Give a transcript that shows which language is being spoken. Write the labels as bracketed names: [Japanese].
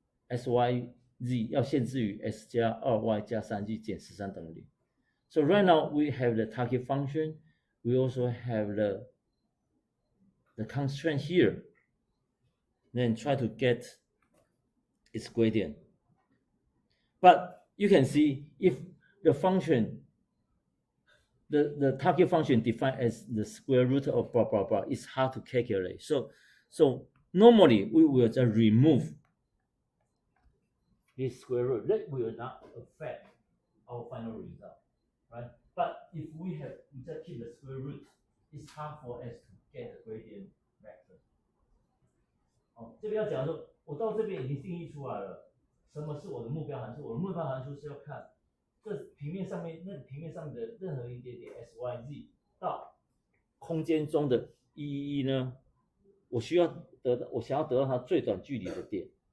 [Chinese] syz 要限制于 s 加 2y 加 3z 减13等于0。 [English] So right now we have the target function. We also have the constraint here. Then try to get its gradient. But you can see if the function, the target function defined as the square root of blah blah blah is hard to calculate. So normally we will just remove this square root. That will not affect our final result, right? But if we just keep the square root, it's hard for us to get the gradient vector. [Chinese] 这边要讲说，我到这边已经定义出来了，什么是我的目标函数？我的目标函数是要看这平面上面的任何一点点 syz 到空间中的111呢，我想要得到它最短距离的点。